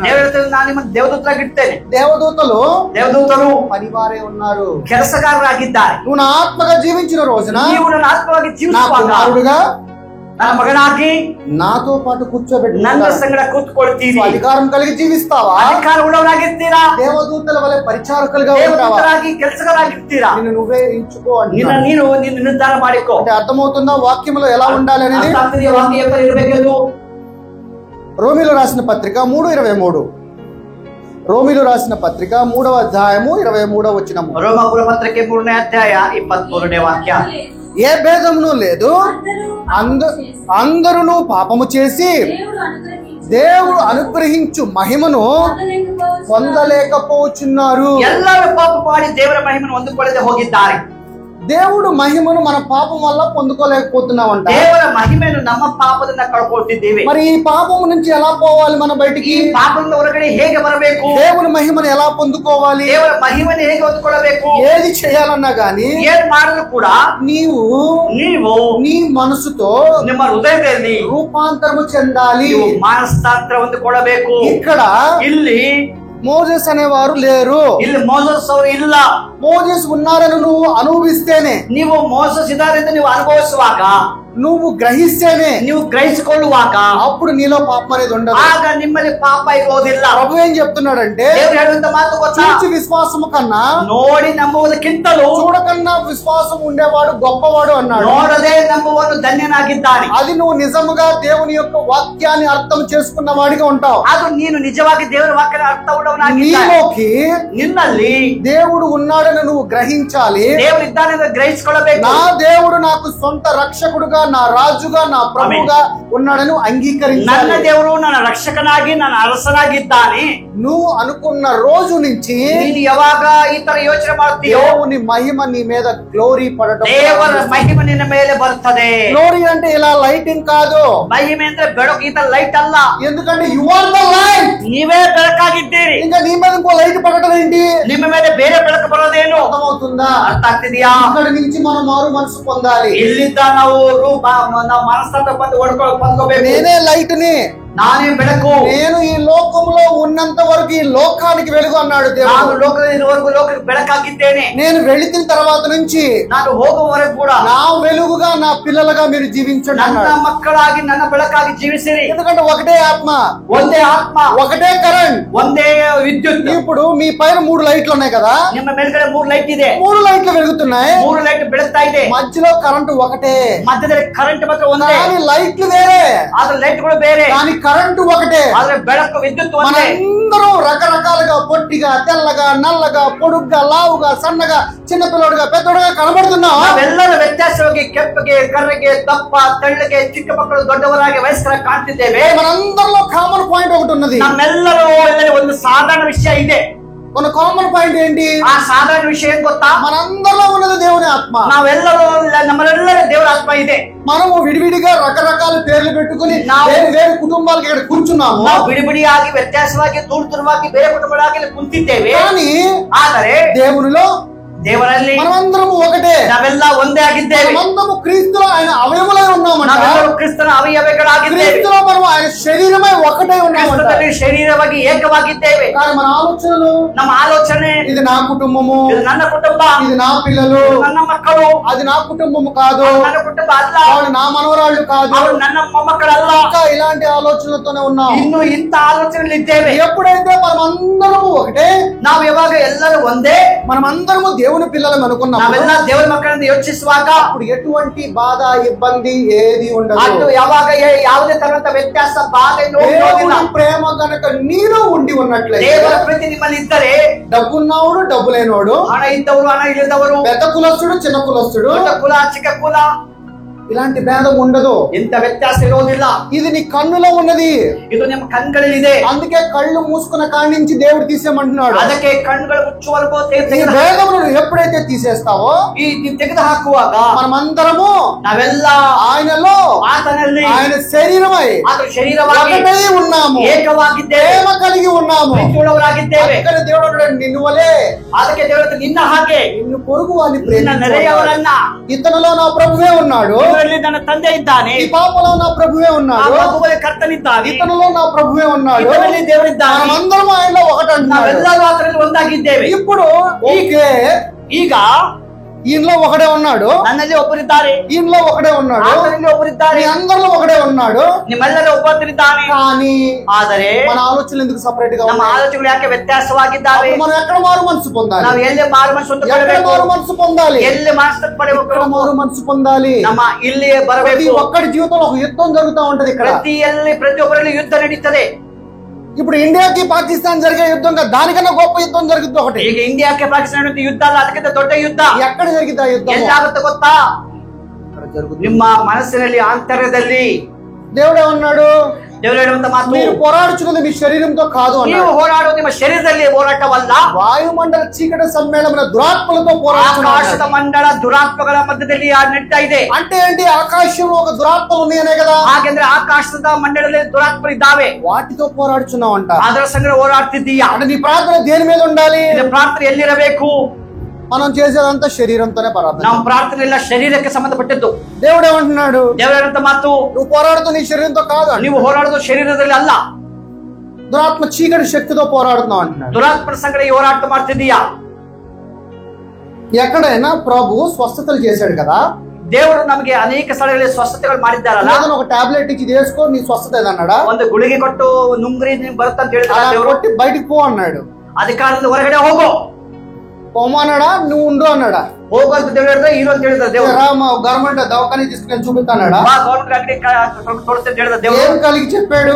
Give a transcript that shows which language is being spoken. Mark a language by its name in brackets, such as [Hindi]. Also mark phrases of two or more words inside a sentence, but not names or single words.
[Kannada] ದೇವರ ನಾನು ನಿಮ್ಮನ್ನು ದೇವದೂತರಾಗಿರ್ತೇನೆ. [Telugu] దేవదూతలు [Kannada] ದೇವದೂತರು [Telugu] పనివారే ఉన్నారు, [Kannada] ಕೆಲಸಗಾರರಾಗಿದ್ದಾರೆ. [Telugu] నువ్వు నా ఆత్మగా జీవించిన రోజున [Kannada] ನೀವು ನನ್ನ ಆತ್ಮವಾಗಿ [Telugu] నా [Kannada] ಜೀವಿಸುವಾಗ [Telugu] కుమారుడుగా [Kannada] ನನ್ನ ಮಗನಾಗಿ [Telugu] నాతో పాటు కూర్చోబెట్టి [Kannada] ನನ್ನ ಸಂಗಡ ಕೂತ್ಕೊಳ್ತೀರಿ. [Telugu] అధికారం కలిగి జీవిస్తావా? [Kannada] ಅಧಿಕಾರ ಉಳ್ಳವರಾಗಿರ್ತೀರಾ? [Telugu] దేవదూతల వలె పరిచారకులుగా ఉంటావా? [Kannada] ದೇವದೂತರಾಗಿ ಕೆಲಸಗಾರಾಗಿರ್ತೀರಾ? [Telugu] నిన్ను నువ్వే ఎంచుకో [Kannada] ನೀನು [Telugu] అంటున్నాడు. [Kannada] ನೀನು ನಿರ್ಧಾರ ಮಾಡಿಕೋ. [Telugu] అంటే అర్థమవుతుందా వాక్యములో ఎలా ఉండాలి అనేది? [Kannada] ಅರ್ಥ ಆಗ್ತಿದೆಯಾ ವಾಕ್ಯ ಯಾವ ತರ ಇರಬೇಕೆಂದು? [Telugu] రోమీలు రాసిన పత్రిక 3:23. రోమీలు రాసిన పత్రిక 3వ అధ్యాయము 23వ వచనము. [Kannada] ರೋಮಾಪುರ ಪತ್ರಿಕೆ 3ನೇ ಅಧ್ಯಾಯ 23ನೇ ವಾಕ್ಯ. [Telugu] ఏ భేదమును లేదు, అందరూ పాపము చేసి దేవుడు అనుగ్రహించు మహిమను పొందలేకపోతున్నారు. [Kannada] ಎಲ್ಲರೂ ಪಾಪ ಮಾಡಿ ದೇವರ ಮಹಿಮೆಯನ್ನು ಹೊಂದಿಕೊಳ್ಳದೆ ಹೋಗಿದ್ದಾರೆ. [Telugu] దేవుడు మహిమను మన పాపం వల్ల పొందుకోలేకపోతున్నామంట. [Kannada] ದೇವರ ಮಹಿಮೆಯನ್ನು ನಮ್ಮ ಪಾಪದಿಂದ ಕಳ್ಕೊಳ್ತಿದ್ದೇವೆ. [Telugu] మరి ఈ పాపం నుంచి ఎలా పోవాలి మన బయటికి? [Kannada] ಈ ಪಾಪದಿಂದ ಹೊರಗಡೆ ಹೇಗೆ ಬರಬೇಕು? [Telugu] దేవుని మహిమను ఎలా పొందుకోవాలి? [Kannada] ದೇವರ ಮಹಿಮೆಯನ್ನು ಹೇಗೆ ಹೊಂದಿಕೊಳ್ಳಬೇಕು? [Telugu] ఏది చేయాలన్నా గాని [Kannada] ಏನ್ ಮಾಡಿದ್ರು ಕೂಡ [Telugu] ನೀವು నీ మనసుతో [Kannada] ನಿಮ್ಮ ಹೃದಯದಲ್ಲಿ [Telugu] రూపాంతరము చెందాలి. [Kannada] ನೀವು ಮಾನಸ್ತಾಂತರ ಹೊಂದಿಕೊಳ್ಳಬೇಕು. [Telugu] ఇక్కడ [Kannada] ಇಲ್ಲಿ [Telugu] మోజెస్ అనేవారు లేరు. [Kannada] ಇಲ್ಲಿ ಮೋಸಸ್ ಅವರು ಇಲ್ಲ. [Telugu] మోజెస్ ఉన్నారని నువ్వు అనుభవిస్తేనే, [Kannada] ನೀವು ಮೋಸಸ್ ಇದ್ದಾರೆ ಎಂದು ನೀವು ಅನುಭವಿಸುವಾಗ, [Telugu] నువ్వు గ్రహిస్తేనే, [Kannada] ನೀವು ಗ್ರಹಿಸಿಕೊಳ್ಳುವಾಗ [Telugu] అప్పుడు నీలో పాపం అనేది ఉండదు. [Kannada] ಆಗ ನಿಮ್ಮಲ್ಲಿ ಪಾಪ ಇರುವುದಿಲ್ಲ. [Telugu] ప్రభు ఏం చెప్తున్నాడంటే, [Kannada] ದೇವರು ಹೇಳುವಂತ ಮಾತು ಗೊತ್ತಾ? [Telugu] చూచి విశ్వాసము కన్నా [Kannada] ನೋಡಿ ನಂಬುವುದಕ್ಕಿಂತಲೂ [Telugu] చూడకన్నా విశ్వాసం ఉండేవాడు గొప్పవాడు అన్నాడు. [Kannada] ನೋಡದೆ ನಂಬುವನು ಧನ್ಯನಾಗಿದ್ದಾನೆ. [Telugu] అది నువ్వు నిజముగా దేవుని యొక్క వాక్యాన్ని అర్థం చేసుకున్న వాడిగా ఉంటావు. [Kannada] ಅದು ನೀನು ನಿಜವಾಗಿ ದೇವರ ವಾಕ್ಯದ ಅರ್ಥ ಉಳ್ಳವನಾಗಿದ್ದಾನೆ. [Telugu] నీలోకి [Kannada] ನಿನ್ನಲ್ಲಿ [Telugu] దేవుడు ఉన్నాడని నువ్వు గ్రహించాలి. [Kannada] ದೇವರು ಇದ್ದಾನೆ ಎಂದು ಗ್ರಹಿಸಿಕೊಳ್ಳಬೇಕು. [Telugu] నా దేవుడు నాకు సొంత రక్షకుడుగా నా రాజుగా నా ప్రభువుగా ఉన్నాడని అంగీకరించాలి. [Kannada] ನನ್ನ ದೇವರು ನನ್ನ ರಕ್ಷಕನಾಗಿ ನನ್ನ ಅರಸನಾಗಿದ್ದಾನೆ. [Telugu] నువ్వు అనుకున్న రోజు నుంచి [Kannada] ನೀನು ಯಾವಾಗ ಈ ತರ ಯೋಚನೆ ಮಾಡ್ತೀಯೋ [Telugu] దేవుని మహిమ నీ మీద గ్లోరీ పడటం, [Kannada] ದೇವರ ಮಹಿಮೆ ನಿನ್ನ ಮೇಲೆ ಬರ್ತದೆ. [Telugu] గ్లోరీ అంటే ఇలా లైటింగ్ కాదు, [Kannada] ಮಹಿಮೆ ಅಂದ್ರೆ ಬೆಳಕು, ಈ ತರ ಲೈಟ್ ಅಲ್ಲ. [English] ఎందుకంటే you are the light. [Kannada] ನೀವೇ ಬೆಳಕಾಗಿದ್ದೀರಿ. [Telugu] ఇంకా నీ మీద ఇంకో లైట్ పడటం ఏంటి? [Kannada] ನಿಮ್ಮ ಮೇಲೆ ಬೇರೆ ಬೆಳಕು ಬರೋದೇನು? [Telugu] అర్థమవుతుందా? [Kannada] ಅರ್ಥ ಆಗ್ತಿದ್ಯಾ? [Telugu] ఇక్కడి నుంచి మనం మారు మనసు పొందాలి. [Kannada] ಇಲ್ಲಿದ್ದ ನಾವು ಮನಸ್ಸಂತ పొందుకోಬೇಕು. [Telugu] నేనే లైట్ ని, [Kannada] ನಾನೇ ಬೆಳಕು. [Telugu] నేను ఈ లోకంలో ఉన్నంత వరకు ఈ లోకానికి వెలుగు అన్నాడు దేవుడు. [Kannada] ನಾನು ಲೋಕದಲ್ಲಿರುವವರೆಗೂ ಲೋಕಕ್ಕೆ ಬೆಳಕಾಗಿದ್ದೇನೆ. [Telugu] నేను వెళితిన తర్వాత నుంచి [Kannada] ನಾನು ಹೋಗುವವರೆಗೂ ಕೂಡ [Telugu] నా వెలుగుగా నా పిల్లలుగా మీరు జీవించండి [Kannada] ನನ್ನ [Telugu] అన్నాడు. [Kannada] ಮಕ್ಕಳಾಗಿ ನನ್ನ ಬೆಳಕಾಗಿ ಜೀವಿಸಿರಿ. [Telugu] ఎందుకంటే ఒకటే ఆత్మ, [Kannada] ಒಂದೇ ಆತ್ಮ, [Telugu] ఒకటే కరెంట్, [Kannada] ಒಂದೇ ವಿದ್ಯುತ್. [Telugu] ఇప్పుడు మీ పైన 3 లైట్లు ఉన్నాయి కదా, [Kannada] ನಿಮ್ಮ ಮೇಲ್ಗಡೆ 3 ಲೈಟ್ ಇದೆ. [Telugu] 3 లైట్లు వెలుగుతున్నాయి, [Kannada] 3 ಲೈಟ್ ಬೆಳಗ್ತಾ ಇದೆ. [Telugu] మధ్యలో కరెంట్ ఒకటే, [Kannada] ಮಧ್ಯದಲ್ಲಿ ಕರೆಂಟ್ ಮಾತ್ರ ಒಂದೇ. [Telugu] కానీ లైట్లు వేరే, [Kannada] ಆದ್ರೆ ಲೈಟ್ಗಳು ಬೇರೆ, [Telugu] కానీ కరెంట్ ఒకటే. [Kannada] ಆದ್ರೆ ಬೆಳಕು ವಿದ್ಯುತ್ ಒಂದೇ. [Telugu] మనందరం రకరకాలుగా పొట్టిగా, తెల్లగా, నల్లగా, పొడుగ్గా, లావుగా, సన్నగా, చిన్నపిల్లడుగా, పెద్దోడుగా కనబడుతున్నాం. [Kannada] ನಾವೆಲ್ಲರೂ ವ್ಯತ್ಯಾಸವಾಗಿ ಕೆಂಪಗೆ, ಕರ್ರಗೆ, ದಪ್ಪ, ತೆಳ್ಳಗೆ, ಚಿಕ್ಕ ಮಕ್ಕಳು ದೊಡ್ಡವರಾಗಿ ವಯಸ್ಕರಾಗಿ ಕಾಣ್ತಿದ್ದೇವೆ. [Telugu] మనందరిలో [English] common point [Telugu] ఒకటి ఉన్నది. [Kannada] ನಮ್ಮೆಲ್ಲರೂ ಒಂದು ಸಾಧಾರಣ ವಿಷಯ ಇದೆ. [Telugu] మన [English] common point [Telugu] ఏంటి? [Kannada] ಆ ಸಾಧಾರಣ ವಿಷಯ ಏನ್ ಗೊತ್ತಾ? [Telugu] మనందరిలో ఉన్నది దేవుని ఆత్మ. [Kannada] ನಾವೆಲ್ಲರೂ ನಮ್ಮೆಲ್ಲರ ದೇವರ ಆತ್ಮ ಇದೆ. [Telugu] మనము విడివిడిగా రకరకాల పేర్లు పెట్టుకుని వేరు కుటుంబాలకి ఇక్కడ కూర్చున్నాము. [Kannada] ನಾವು ಬಿಡಿಬಿಡಿಯಾಗಿ ವ್ಯತ್ಯಾಸವಾಗಿ ದೂರವಾಗಿ ಬೇರೆ ಕುಟುಂಬಗಳಾಗಿ ಕುಂತಿದ್ದೇವೆ. [Telugu] కానీ [Kannada] ಆದರೆ [Telugu] దేవునిలో, [Kannada] ದೇವರಲ್ಲಿ [Telugu] మనమందరము ఒకటే. [Kannada] ನಾವೆಲ್ಲ ಒಂದೇ ಆಗಿದ್ದೇವೆ. [Telugu] మనమందరము క్రీస్తులో ఆయన అవయములై ఉన్నామంట. [Kannada] ನಾವೆಲ್ಲರೂ ಕ್ರಿಸ್ತನ ಅವಯವಗಳಾಗಿದ್ದೇವೆ. [Telugu] క్రీస్తులో మనం ఆయన శరీరమై ఒకటే ఉన్నామంట. [Kannada] ಕ್ರಿಸ್ತನಲ್ಲಿ ಶರೀರವಾಗಿ ಏಕವಾಗಿದ್ದೇವೆ. [Telugu] కానీ మన ఆలోచనలు, [Kannada] ನಮ್ಮ ಆಲೋಚನೆ, [Telugu] ఇది నా కుటుంబము, [Kannada] ಇದು ನನ್ನ ಕುಟುಂಬ, [Telugu] ఇది నా పిల్లలు, [Kannada] ನನ್ನ ಮಕ್ಕಳು, [Telugu] అది నా కుటుంబము కాదు, [Kannada] ನನ್ನ ಕುಟುಂಬ ಅಲ್ಲ, [Telugu] వాళ్ళు నా మనవరాళ్ళు కాదు, [Kannada] ಅವರು ನನ್ನ ಮೊಮ್ಮಕ್ಕಳಲ್ಲ. [Telugu] ఇంకా ఇలాంటి ఆలోచనలతోనే ఉన్నాం. [Kannada] ಇನ್ನು ಇಂಥ ಆಲೋಚನೆಗಳಿದ್ದೇವೆ. [Telugu] ఎప్పుడైతే మనమందరము ఒకటే, [Kannada] ನಾವು ಯಾವಾಗ ಎಲ್ಲರೂ ಒಂದೇ, [Telugu] మనమందరము దేవుని పిల్లలం అనుకున్నాం, [Kannada] ನಾವೆಲ್ಲ ದೇವರ ಮಕ್ಕಳನ್ನು ಯೋಚಿಸುವಾಗ [Telugu] అప్పుడు ఎటువంటి బాధ, ఇబ్బంది ఏది ఉండదు. [Kannada] ಅದು ಯಾವಾಗ ಯಾವುದೇ ತರಹದ ವ್ಯತ್ಯಾಸ, ಬಾಧೆ, ನೋವು ಇರೋದಿಲ್ಲ. [Telugu] దేవుని ప్రేమ గనక నీలో ఉండి ఉన్నట్లయితే, [Kannada] ದೇವರ ಪ್ರೀತಿ ನಿಮ್ಮಲ್ಲಿ ಇದ್ದರೆ, [Telugu] డబ్బున్నవాడు డబ్బు లేనివాడు, [Kannada] ಹಣ ಇದ್ದವರು ಹಣ ಇಲ್ಲದವರು, [Telugu] పెద్ద కులస్తుడు చిన్న కులస్తుడు, [Kannada] ದೊಡ್ಡ ಕುಲ ಚಿಕ್ಕ ಕುಲ, [Telugu] ఇలాంటి భేదం ఉండదు. [Kannada] ಇಂಥ ವ್ಯತ್ಯಾಸ ಇರೋದಿಲ್ಲ. [Telugu] ఇది నీ కన్నులో ఉన్నది. [Kannada] ಇದು ನಿಮ್ಮ ಕಣ್ಗಳಲ್ಲಿದೆ. [Telugu] అందుకే కళ్ళు మూసుకున్న కాడి నుంచి దేవుడు తీసేయమంటున్నాడు. [Kannada] ಅದಕ್ಕೆ ಕಣ್ಣುಗಳು ಮುಚ್ಚುವರೆಗೂ [Telugu] ఈ భేదములను ఎప్పుడైతే తీసేస్తావో, [Kannada] ಈ ತೆಗೆದು ಹಾಕುವಾಗ [Telugu] మనమందరము [Kannada] ನಾವೆಲ್ಲ [Telugu] ఆయనలో, [Kannada] ಆತನಲ್ಲಿ, [Telugu] ఆయన శరీరమై [Kannada] ಆತ ಶರೀರವಾಗಿ [Telugu] ఒకటే ఉన్నాము, [Kannada] ಏಕವಾಗಿದ್ದೇವೆ, [Telugu] ప్రేమ కలిగి ఉన్నాము. [Kannada] ಪ್ರೀತಿಯುಳ್ಳವರಾಗಿದ್ದೇವೆ. [Telugu] అందుకని దేవుడు అంటాడు, నిన్ను వలే, [Kannada] ಅದಕ್ಕೆ ದೇವರು ನಿನ್ನ ಹಾಗೆ [Telugu] నిన్ను పొరుగు వాని [Kannada] ನಿನ್ನ [Telugu] ప్రేమించు. [Kannada] ನೆರೆಯವರನ್ನ, [Telugu] ఇతనిలో నా ప్రభువే ఉన్నాడు, [Kannada] ಇವರಲ್ಲಿ ನನ್ನ ತಂದೆ ಇದ್ದಾನೆ, [Telugu] ఈ పాపలో నా ప్రభువే ఉన్నాడు, [Kannada] ಆ ಮಗುವಿಗೆ ಕರ್ತನಿದ್ದಾನೆ, [Telugu] ఇతనిలో నా ప్రభువే ఉన్నాడు, [Kannada] ಇವರಲ್ಲಿ ದೇವರಿದ್ದಾನೆ. [Telugu] మనమందరం ఆయనలో ఒకటి అంటున్నాడు. [Kannada] ನಾವೆಲ್ಲರೂ ಆತನಲ್ಲಿ ಒಂದಾಗಿದ್ದೇವೆ. [Telugu] ఇప్పుడు ఓకే, [Kannada] ಈಗ [Telugu] ఈయనలో ఒకడే ఉన్నాడు, [Kannada] ನನ್ನಲ್ಲಿ ಒಬ್ಬರಿದ್ದಾರೆ, [Telugu] ఈయనలో ఒకడే ఉన్నాడు, [Kannada] ಆತನಲ್ಲಿ ಒಬ್ಬರಿದ್ದಾರೆ, [Telugu] మీ అందరిలో ఒకడే ఉన్నాడు. [Kannada] ನಿಮ್ಮೆಲ್ಲರೂ ಒಬ್ಬರಿದ್ದಾನೆ. [Telugu] కానీ [Kannada] ಆದರೆ [Telugu] మన ఆలోచనలు ఎందుకు సపరేట్ గా [Kannada] ನಮ್ಮ [Telugu] ఉన్నాయి? [Kannada] ಆಲೋಚನೆಗಳು ಯಾಕೆ ವ್ಯತ್ಯಾಸವಾಗಿದ್ದಾವೆ? [Telugu] మనం ఎక్కడ మారు మనసు పొందాలి? [Kannada] ನಾವು ಎಲ್ಲಿ ಮಾರು ಮನಸ್ಸು [Telugu] ఎక్కడ [Kannada] ಪಡೆಯಬೇಕು? [Telugu] మారు మనసు పొందాలి? [Kannada] ಎಲ್ಲಿ ಮನಸ್ಸು [Telugu] ఎక్కడ [Kannada] ಪಡೆಯಬೇಕು? [Telugu] మారు మనసు పొందాలి? [Kannada] ನಮ್ಮ ಇಲ್ಲಿ [Telugu] ప్రతి [Kannada] ಬರಬೇಕು. [Telugu] ఒక్కడి జీవితంలో ఒక యుద్ధం జరుగుతూ ఉంటది ఇక్కడ. [Kannada] ಪ್ರತಿಯೊಬ್ಬರಲ್ಲಿ ಯುದ್ಧ ನಡೀತದೆ. [Telugu] ఇప్పుడు ఇండియాకి పాకిస్తాన్ జరిగే యుద్ధం దానికన్నా గొప్ప యుద్ధం జరుగుతుంది ఒకటి. [Kannada] ಈಗ ಇಂಡಿಯಾಕ್ಕೆ ಪಾಕಿಸ್ತಾನ ಯುದ್ಧ ಅಲ್ಲ, ಅದಕ್ಕಿಂತ ದೊಡ್ಡ ಯುದ್ಧ [Telugu] ఎక్కడ జరిగింది ఆ యుద్ధం? [Kannada] ಎಲ್ಲಾಗುತ್ತೆ ಗೊತ್ತಾ? ನಿಮ್ಮ ಮನಸ್ಸಿನಲ್ಲಿ, ಆಂತರ್ಯದಲ್ಲಿ. [Telugu] దేవుడు ఏమన్నాడు? [Kannada] ದೇವರು ಹೇಳುವಂತ ಮಾತು, [Telugu] మీరు పోరాడుచున్నది మీ శరీరంతో కాదు [Kannada] ನೀವು [Telugu] అన్నాడు. [Kannada] ಹೋರಾಡುವುದು ನಿಮ್ಮ ಶರೀರದಲ್ಲಿ ಹೋರಾಟವಲ್ಲ, [Telugu] వాయుమండల చీకటి సమ్మేళన దురాత్మలతో పోరాడుచున్నాడు. [Kannada] ಆಕಾಶದ ಮಂಡಳ ದುರಾತ್ಮಗಳ ಮಧ್ಯದಲ್ಲಿ ನಡೀತಾ ಇದೆ. [Telugu] అంటే ఏంటి? ఆకాశంలో ఒక దురాత్మలు ఉన్నాయనే కదా. [Kannada] ಹಾಗೆಂದ್ರೆ ಆಕಾಶದ ಮಂಡಳದಲ್ಲಿ ದುರಾತ್ಮರು ಇದ್ದಾವೆ, [Telugu] వాటితో పోరాడుచున్నావు అంట. [Kannada] ಅದರ ಸಂಗಡ ಹೋರಾಡ್ತಿದ್ದೀಯಾ? [Telugu] అంటే నీ ప్రార్థన దేని మీద ఉండాలి? [Kannada] ನಿನ್ನ ಪ್ರಾರ್ಥನೆ ಎಲ್ಲಿರಬೇಕು? [Telugu] మనం చేసేదంతా శరీరంతోనే ప్రార్థన. [Kannada] ನಮ್ಮ ಪ್ರಾರ್ಥನೆ ಎಲ್ಲ ಶರೀರಕ್ಕೆ ಸಂಬಂಧಪಟ್ಟದ್ದು. [Telugu] దేవుడు ఏమంటున్నాడు? [Kannada] ದೇವರು ಹೇಳುವಂತ ಮಾತು, [Telugu] నువ్వు పోరాడుతూ నీ శరీరంతో కాదు, [Kannada] ನೀವು ಹೋರಾಡೋದು ಶರೀರದಲ್ಲಿ ಅಲ್ಲ, [Telugu] దురాత్మ చీకటి శక్తితో పోరాడుతున్నావు అంటున్నాడు. [Kannada] ದುರಾತ್ಮರ ಸಂಗಡ ಹೋರಾಟ ಮಾಡ್ತಿದ್ದೀಯಾ? [Telugu] ఎక్కడైనా ప్రభు స్వస్థతలు చేశాడు కదా. [Kannada] ದೇವರು ನಮಗೆ ಅನೇಕ ಸ್ಥಳಗಳಲ್ಲಿ ಸ್ವಸ್ಥತೆಗಳು ಮಾಡಿದ್ದಾರಲ್ಲ. [Telugu] ఏదైనా ఒక టాబ్లెట్ ఇచ్చి వేసుకో నీ స్వస్థత ఏదన్నాడా? [Kannada] ಒಂದು ಗುಳಿಗೆ ಕೊಟ್ಟು ನುಂಗ್ರಿ ಬರುತ್ತಂತ ಹೇಳಿದ [Telugu] అలా [Kannada] ದೇವರು. [Telugu] కొట్టి బయటికి పో అన్నాడు. [Kannada] ಅಧಿಕಾರದಿಂದ ಹೊರಗಡೆ ಹೋಗೋ, [Telugu] పోమన్నాడా? నువ్వు ఉండు అన్నాడా? [Kannada] ಹೋಗು ಅಂತ ದೇವರು ಹೇಳಿದ್ರೆ ಇರು ಅಂತ ಹೇಳಿದ ದೇವರು. [Telugu] గవర్నమెంట్ దవాఖాన తీసుకుని చూపిస్తాడా? [Kannada] ಗೌರ್ಮೆಂಟ್ ಅಂಗಡಿ ತೋರಿಸ್ತಾ ಅಂತ ಹೇಳಿದ ದೇವರು. [Telugu] ఏం కలిగి చెప్పాడు?